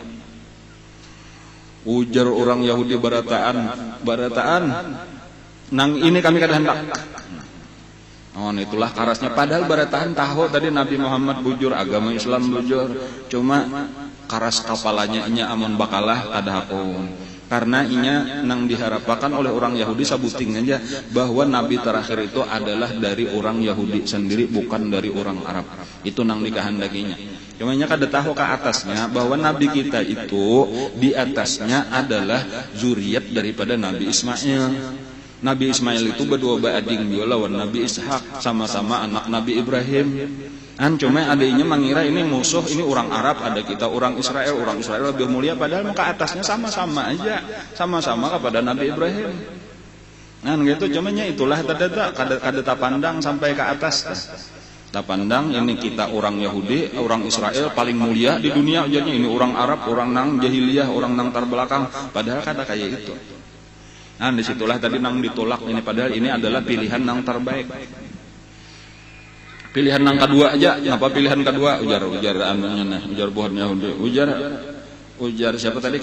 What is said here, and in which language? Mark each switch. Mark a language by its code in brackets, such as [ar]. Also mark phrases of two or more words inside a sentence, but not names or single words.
[bjn] Ujar orang Yahudi barataan nang ini kami kada hendak. Oh, itulah karasnya. Padahal barataan tahu tadi Nabi Muhammad bujur, agama Islam bujur, cuma karas kapalanya inya amun bakalah kada hakun. Karena inya nang diharapkan oleh orang Yahudi sabuting aja bahwa Nabi terakhir itu adalah dari orang Yahudi sendiri, bukan dari orang Arab. Itu nang dikehendakinya. Cuma nya kada tahu ke atasnya bahwa Nabi kita itu di atasnya adalah zuriat daripada Nabi Ismail. Nabi Ismail itu berdua ading juga lawan Nabi Ishak, sama-sama anak Nabi Ibrahim. Cuma adanya mengira ini musuh, ini orang Arab, ada kita orang Israel lebih mulia, padahal ke atasnya sama-sama aja, sama-sama kepada Nabi Ibrahim. Gitu, cuma itulah kada pandang sampai ke atas. Tak pandang ini kita orang Yahudi, orang Israel paling mulia di dunia, jadinya ini orang Arab, orang nang jahiliyah, orang nang terbelakang, padahal kada kayak itu. Disitulah tadi nang ditolak ini, padahal ini adalah pilihan nang terbaik. Pilihan nang kedua aja, apa pilihan kedua? Ujar anunya nah, ujar buhan Yahudi, ujar siapa tadi?